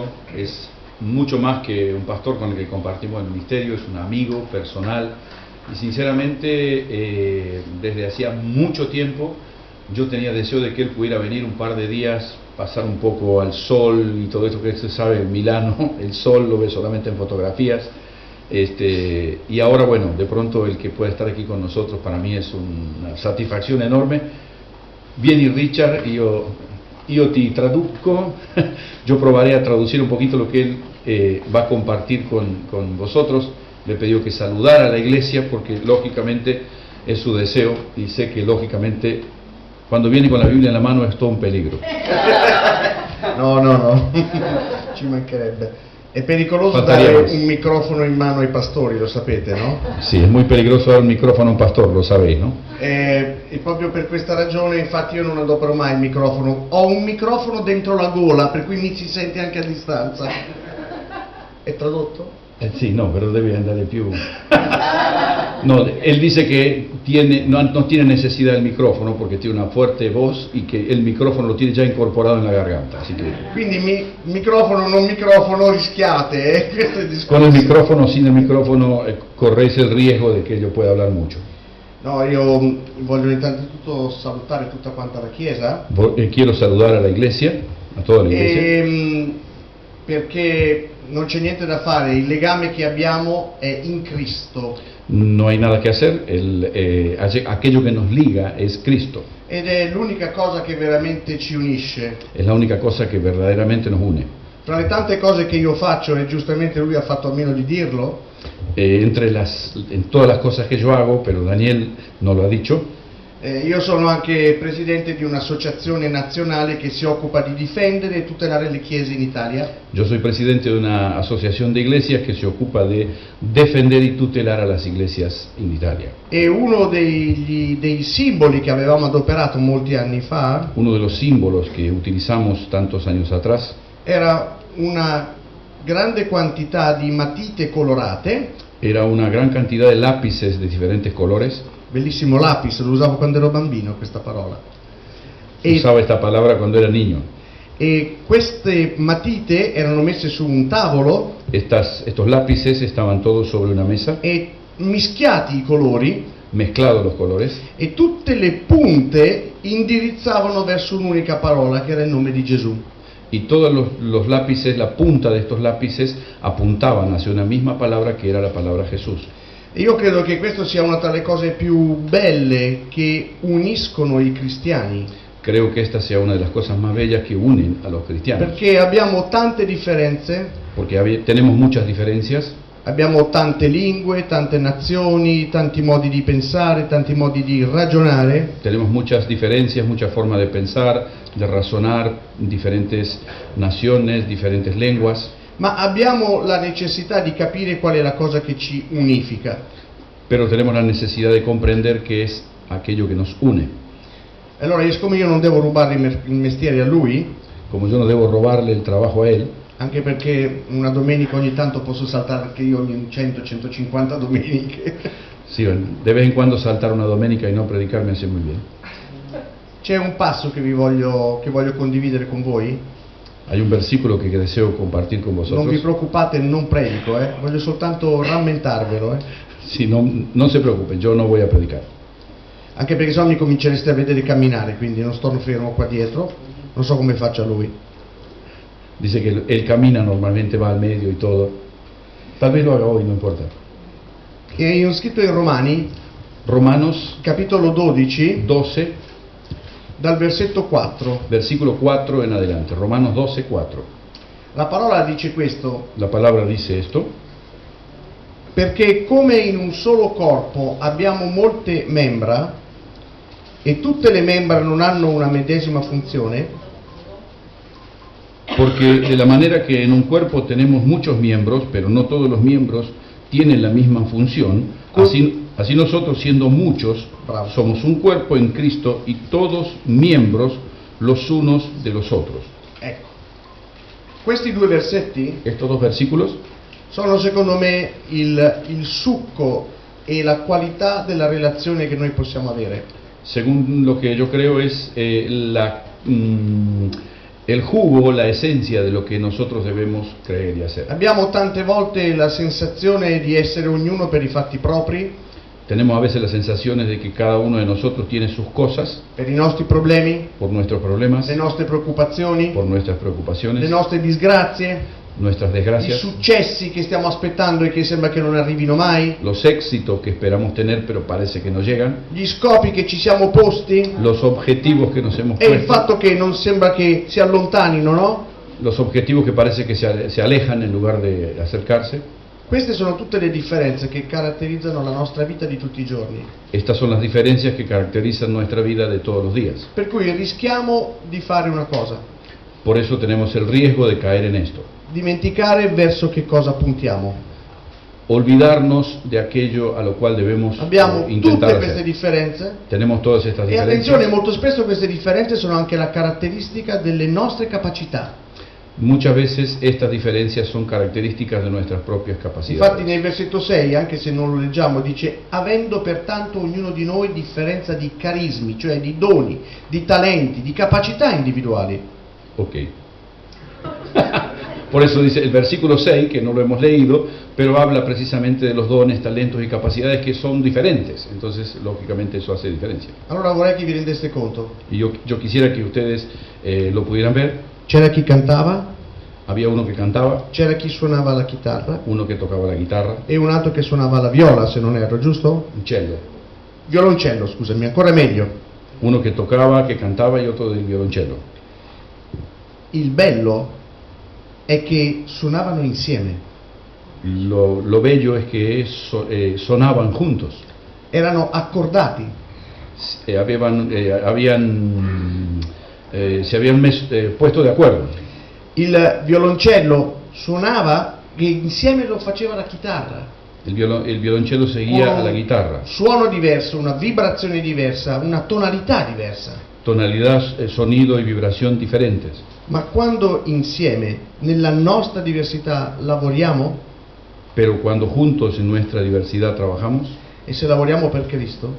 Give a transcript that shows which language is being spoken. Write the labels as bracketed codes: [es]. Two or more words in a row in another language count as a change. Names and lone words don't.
[es] Es mucho más que un pastor con el que compartimos el ministerio, es un amigo personal y sinceramente desde hacía mucho tiempo yo tenía deseo de que él pudiera venir un par de días, pasar un poco al sol y todo esto que se sabe en Milano, el sol lo ve solamente en fotografías. Y ahora bueno, de pronto el que pueda estar aquí con nosotros para mí es una satisfacción enorme. [it] Vieni Richard, io ti traduco, [es] yo probaré a traducir un poquito lo que él va a compartir con vosotros. Le pidió que saludara a la iglesia porque lógicamente es su deseo y sé que lógicamente cuando viene con la Biblia en la mano es todo un peligro. [it] No, ci mancherebbe. È pericoloso dare un microfono in mano ai pastori, lo sapete, no? Sì, è [es] muy peligroso dar un microfono a un pastor, lo sabéis, no? [it] E proprio per questa ragione, infatti, io non adopero mai il microfono. Ho un microfono dentro la gola, per cui mi si sente anche a distanza. È tradotto? [es] Sí, no, pero debe andar più. No, él dice que no tiene necesidad del micrófono porque tiene una fuerte voz y que el micrófono lo tiene ya incorporado en la garganta. Así que... [it] Quindi microfono, non microfono, rischiate, questo è il discorso. [es] Con el micrófono o sin el micrófono corréis el riesgo de que yo pueda hablar mucho. [it] No, io voglio innanzitutto salutare tutta quanta la Chiesa. [es] Quiero saludar a la iglesia, a toda la iglesia. [it] Perché non c'è niente da fare, il legame che abbiamo è in Cristo. [es] No hay nada que hacer, aquello que nos liga es Cristo. [it] Ed è l'unica cosa che veramente ci unisce. [es] Es la única cosa que verdaderamente nos une. [it] Tra le tante cose che io faccio, e giustamente lui ha fatto a meno di dirlo, [es] en todas las cosas que yo hago, pero Daniel no lo ha dicho, [it] io sono anche presidente di un'associazione nazionale che si occupa di difendere e tutelare le chiese in Italia. [es] Yo soy presidente de una asociación de iglesias que se ocupa de defender y tutelar a las iglesias en Italia. [it] E uno dei simboli che avevamo adoperato molti anni fa, [es] uno de los símbolos que utilizamos tantos años atrás, [it] era una grande quantità di matite colorate. [es] Era una gran cantidad de lápices de diferentes colores. [it] Bellissimo lapis, lo usavo quando ero bambino questa parola. [es] Usava esta palabra cuando era niño. [it] E queste matite erano messe su un tavolo. [es] Estos lápices estaban todos sobre una mesa. [it] E mischiati i colori. [es] Mezclados los colores. [it] E tutte le punte indirizzavano verso un'unica parola che era il nome di Gesù. [es] Y todos los lápices, la punta de estos lápices apuntaban hacia una misma palabra que era la palabra Jesús. [it] Io credo che questo sia una tra le cose più belle che uniscono i cristiani. [es] Creo que esta sea una de las cosas más bellas que unen a los cristianos. [it] Perché abbiamo tante differenze. [es] Porque tenemos muchas diferencias. [it] Abbiamo tante lingue, tante nazioni, tanti modi di pensare, tanti modi di ragionare. [es] Tenemos muchas diferencias, muchas formas de pensar, de razonar, diferentes naciones, diferentes lenguas. [it] Ma abbiamo la necessità di capire qual è la cosa che ci unifica. [es] Pero tenemos la necesidad de comprender qué es aquello que nos une. [it] Allora, siccome io non devo rubare il mestiere a lui, [es] como yo no debo robarle el trabajo a él, [it] anche perché una domenica ogni tanto posso saltare anche io ogni 100-150 domeniche. [es] Sí, de vez en cuando saltar una domenica y no predicar me hace muy bien. [it] C'è un passo che voglio condividere con voi. [es] Hay un versículo que deseo compartir con vosotros. [it] Non vi preoccupate, non predico, voglio soltanto rammentarvelo. [es] Sí, no se preocupen, yo no voy a predicar. [it] Anche perché sennò mi comincereste a vedere camminare, quindi non sto fermo qua dietro, non so come faccia lui. [es] Dice que él camina, normalmente va al medio y todo. Tal vez lo haga hoy, no importa. [it] E ho scritto in Romanos capitolo 12, dal versetto 4. [es] Versículo 4 en adelante. Romanos 12, 4. [it] La parola dice questo. [es] La palabra dice esto. [it] Perché come in un solo corpo abbiamo molte membra e tutte le membra non hanno una medesima funzione. [es] Porque de la manera que en un cuerpo tenemos muchos miembros, pero no todos los miembros tienen la misma función, así nosotros, siendo muchos, somos un cuerpo en Cristo y todos miembros los unos de los otros. [it] Ecco, questi due versetti, [es] estos dos versículos, [it] sono secondo me il succo e la qualità della relazione che noi possiamo avere. [es] según lo que yo creo es el jugo, la esencia de lo que nosotros debemos creer y hacer. [it] Abbiamo tante volte la sensazione di essere ognuno per i fatti propri, [es] Tenemos a veces las sensaciones de que cada uno de nosotros tiene sus cosas, [it] per i nostri problemi, [es] por nuestros problemas, [it] le nostre preoccupazioni, [es] por nuestras [it] le [es] preocupaciones, [it] nostre disgrazie, [es] nuestras [it] i [es] desgracias, [it] successi che stiamo aspettando e che sembra che non arrivino mai, [es] los éxitos que esperamos tener pero parece que no llegan, [it] gli scopi che ci siamo posti [es] los objetivos que nos hemos [it] e il [es] puesto, [it] fatto che non sembra che si allontanino, no? [es] los objetivos que parece que se alejan en lugar de acercarse. [it] Queste sono tutte le differenze che caratterizzano la nostra vita di tutti i giorni. [es] Estas son las diferencias que caracterizan nuestra vida de todos los días. [it] Per cui rischiamo di fare una cosa, [es] Por eso tenemos el riesgo de caer en esto. [it] dimenticare verso che cosa puntiamo. [es] Olvidarnos de aquello a lo cual debemos [it] Abbiamo [es] intentar [it] tutte queste [es] hacer. [it] differenze [es] Tenemos todas estas [it] e attenzione, [es] diferencias. [it] molto spesso queste differenze sono anche la caratteristica delle nostre capacità. [es] Muchas veces estas diferencias son características de nuestras propias [it] Infatti [es] capacidades. [it] nel versetto 6, anche se non lo leggiamo, dice avendo pertanto ognuno di noi differenza di carismi, cioè di doni, di talenti, di capacità individuali. Ok. [es] Por eso dice el versículo 6, que no lo hemos leído, pero habla precisamente de los dones, talentos y capacidades que son diferentes. Entonces, lógicamente, eso hace diferencia. [it] Allora vorrei che vi rendeste conto. [es] Y yo quisiera que ustedes lo pudieran ver. [it] C'era chi cantava, [es] Había uno que cantaba, [it] c'era chi suonava la chitarra [es] uno que tocaba la guitarra, [it] e un altro che suonava la viola, se non erro, giusto? [es] un cello. [it] Violoncello, scusami, ancora meglio. [es] Uno que tocaba, que cantaba y otro del violoncello. [it] Il bello è che suonavano insieme, [es] Lo bello es que sonaban juntos. [it] erano accordati. [es] Se habían puesto de acuerdo. [it] Il violoncello suonava e insieme lo faceva la chitarra. [es] El violoncello seguía a la guitarra. [it] Suono diverso, una vibrazione diversa, una tonalità diversa. [es] Tonalidad, sonido y vibración diferentes. [it] Ma quando insieme, nella nostra diversità, lavoriamo, [es] Pero cuando juntos en nuestra diversidad trabajamos, [it] e se lavoriamo per Cristo,